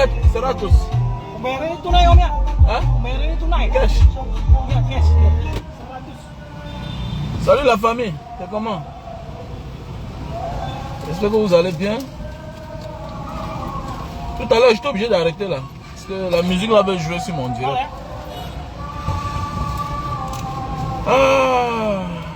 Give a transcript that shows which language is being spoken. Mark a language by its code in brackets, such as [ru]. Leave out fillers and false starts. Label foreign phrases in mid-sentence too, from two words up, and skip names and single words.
[tl] Seratos. Meron yung tunay, Omya. [fr] Hein? [tl] Meron yung tunay. [en] Cash. Yeah, cash. Seratus. [fr] Salut la famille, c'est comment? J'espère que vous allez bien. Tout à l'heure, j'étais obligé d'arrêter là. Parce que la musique là avait joué sur mon direct. Ouais. Ah.